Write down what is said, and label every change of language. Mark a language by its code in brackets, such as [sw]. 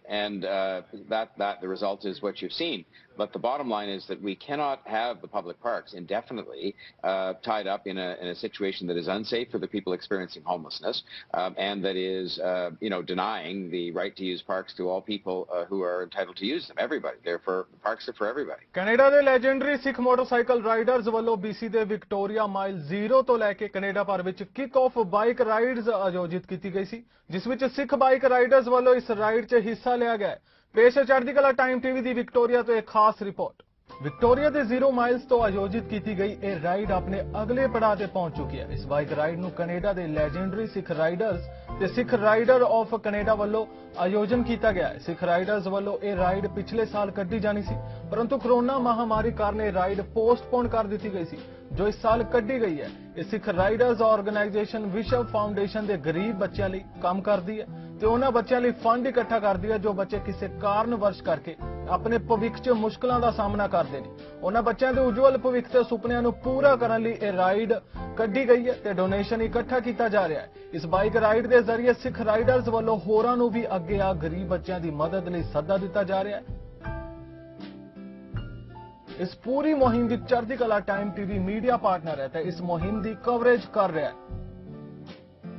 [en] And the result is what you've seen. But the bottom line is that we cannot have the public parks indefinitely tied up in a situation that is unsafe for the people experiencing homelessness, and that is, denying the right to use parks to all people who are entitled to use them. Everybody. The parks are for everybody. [pa] Canada ਦੇ legendary ਸਿੱਖ motorcycle Riders ਵੱਲੋਂ BC ਦੇ Victoria mile 0 ਤੋਂ ਲੈ ਕੇ Canada ਭਰ ਵਿੱਚ ਕਿਕ of bike rides ਆਯੋਜਿਤ ਕੀਤੀ ਗਈ ਸੀ, ਜਿਸ ਵਿੱਚ ਸਿੱਖ ਬਾਈਕ ਰਾਈਡਰਜ਼ ਵੱਲੋਂ ਇਸ ਰਾਈਡ 'ਚ ਹਿੱਸਾ ਲਿਆ ਗਿਆ। ਪੇਸ਼ ਹੈ ਚੜ੍ਹਦੀ ਕਲਾ ਟਾਈਮ TV ਦੀ ਵਿਕਟੋਰੀਆ ਤੋਂ ਇੱਕ ਖਾਸ ਰਿਪੋਰਟ। ਵਿਕਟੋਰੀਆ ਦੇ 0 ਮਾਈਲਸ ਤੋਂ ਆਯੋਜਿਤ ਕੀਤੀ ਗਈ ਇਹ ਰਾਈਡ ਆਪਣੇ ਅਗਲੇ ਪੜਾਅ ਤੇ ਪਹੁੰਚ ਚੁੱਕੀ ਹੈ। ਇਸ ਬਾਈਕ ਰਾਈਡ ਨੂੰ ਕੈਨੇਡਾ ਦੇ ਲੈਜੈਂਡਰੀ ਸਿੱਖ ਰਾਈਡਰਜ਼ ਤੇ ਸਿੱਖ ਰਾਈਡਰ ਆਫ ਕੈਨੇਡਾ ਵੱਲੋਂ ਆਯੋਜਨ ਕੀਤਾ ਗਿਆ ਹੈ। ਸਿੱਖ ਰਾਈਡਰਜ਼ ਵੱਲੋਂ ਇਹ ਰਾਈਡ ਪਿਛਲੇ ਸਾਲ ਕੱਢੀ ਜਾਣੀ ਸੀ, ਪਰੰਤੂ ਕੋਰੋਨਾ ਮਹਾਮਾਰੀ ਕਾਰਨ ਇਹ ਰਾਈਡ ਪੋਸਟਪੋਨ ਕਰ ਦਿੱਤੀ ਗਈ ਸੀ, ਜੋ ਇਸ ਸਾਲ ਕੱਢੀ ਗਈ ਹੈ। ਇਹ ਸਿੱਖ ਰਾਈਡਰਜ਼ ਆਰਗੇਨਾਈਜੇਸ਼ਨ ਵਿਸ਼ਵ ਫਾਊਂਡੇਸ਼ਨ ਦੇ ਗਰੀਬ ਬੱਚਿਆਂ ਲਈ ਕੰਮ ਕਰਦੀ ਹੈ ਤੇ ਉਹਨਾਂ ਬੱਚਿਆਂ ਲਈ ਫੰਡ ਇਕੱਠਾ ਕਰਦੀ ਹੈ ਜੋ ਬੱਚੇ ਕਿਸੇ ਕਾਰਨ ਵਰਸ਼ ਕਰਕੇ ਆਪਣੇ ਭਵਿੱਖ 'ਚ ਮੁਸ਼ਕਲਾਂ ਦਾ ਸਾਹਮਣਾ ਕਰਦੇ ਨੇ। ਉਹਨਾਂ ਬੱਚਿਆਂ ਦੇ ਉਜਵਲ ਭਵਿੱਖ ਤੇ ਸੁਪਨਿਆਂ ਨੂੰ ਪੂਰਾ ਕਰਨ ਲਈ ਇਹ ਰਾਈਡ ਕੱਢੀ ਗਈ ਹੈ ਤੇ ਡੋਨੇਸ਼ਨ ਇਕੱਠਾ ਕੀਤਾ ਜਾ ਰਿਹਾ ਹੈ। ਇਸ ਬਾਈਕ ਰਾਈਡ ਦੇ ਜ਼ਰੀਏ ਸਿੱਖ ਰਾਈਡਰਜ਼ ਵੱਲੋਂ ਹੋਰਾਂ ਨੂੰ ਵੀ ਅੱਗੇ ਆ ਗਰੀਬ ਬੱਚਿਆਂ ਦੀ ਮਦਦ ਲਈ ਸੱਦਾ ਦਿੱਤਾ ਜਾ ਰਿਹਾ ਹੈ। [hi] इस पूरी मुहिम की चढ़ती कला टाइम TV मीडिया पार्टनर है तो इस मुहिम की कवरेज कर रहा है।